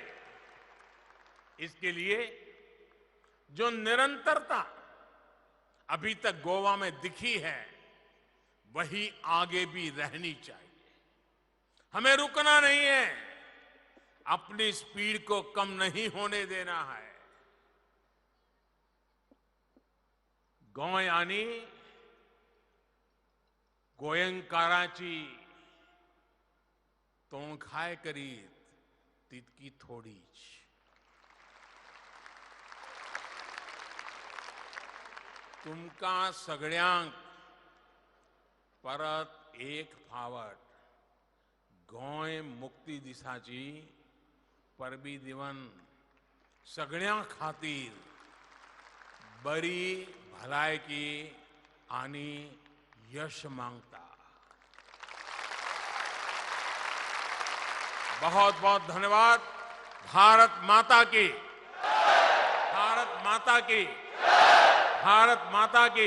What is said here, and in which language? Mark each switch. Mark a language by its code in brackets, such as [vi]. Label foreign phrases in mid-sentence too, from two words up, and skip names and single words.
[hi] इसके लिए जो निरंतरता अभी तक गोवा में दिखी है, वही आगे भी रहनी चाहिए। हमें रुकना नहीं है, अपनी स्पीड को कम नहीं होने देना है। [kok] गोंयानी गोयंकाराची तोंखाय करीत तितकी थोडीच। तुमका सगळ्यांक परत एक फावट गोंय मुक्ती दिसाची परबी दिवन सगळ्यां खातीर बरी भलायकी आनी यश मांगता। [hi] बहुत बहुत धन्यवाद। भारत माता की, भारत माता की, भारत माता की।